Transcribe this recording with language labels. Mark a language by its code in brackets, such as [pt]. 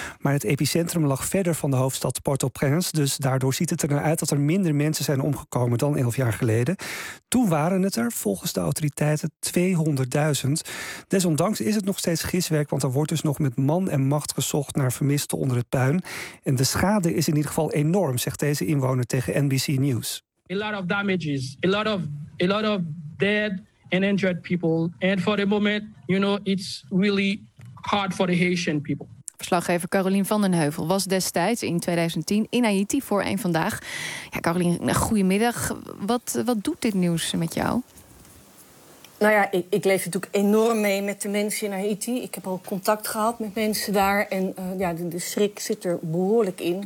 [nl] Maar het epicentrum lag verder van de hoofdstad Port-au-Prince. Dus daardoor ziet het er naar uit dat er minder mensen zijn omgekomen dan 11 jaar geleden. Toen waren het er, volgens de autoriteiten, 200.000. Desondanks is het nog steeds giswerk, want er wordt dus nog met man en macht gezocht naar vermisten onder het puin. En de schade is in ieder geval enorm, zegt deze inwoner tegen NBC News. [en] A lot of damages, a lot of dead and injured people. And for the moment, you know, it's really hard for the Haitian people. [nl] Verslaggever Caroline van den Heuvel was destijds in 2010 in Haiti voor één vandaag. Ja, Caroline, goedemiddag. Wat doet dit nieuws met jou? Nou ja, ik leef natuurlijk enorm mee met de mensen in Haiti. Ik heb al contact gehad met mensen daar. En de schrik zit er behoorlijk in.